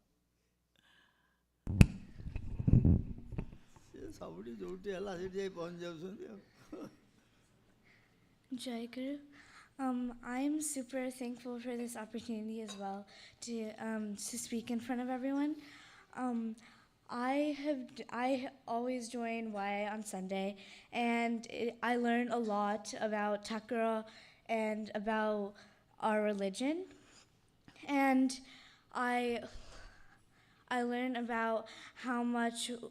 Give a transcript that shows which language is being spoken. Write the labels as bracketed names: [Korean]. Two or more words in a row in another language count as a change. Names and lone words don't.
[Odia] ସେ ସବୁଠି ଯେଉଁଠି ହେଲା ସେଠି ଯାଇ ପହଞ୍ଚି ଯାଉଛନ୍ତି ଆଉ। [Hindi] जय गुरु. [English] I'm super thankful for this opportunity as well to speak in front of everyone. I always join YA on Sunday, and I learn a lot about Takuro and about our religion, and I learn about how much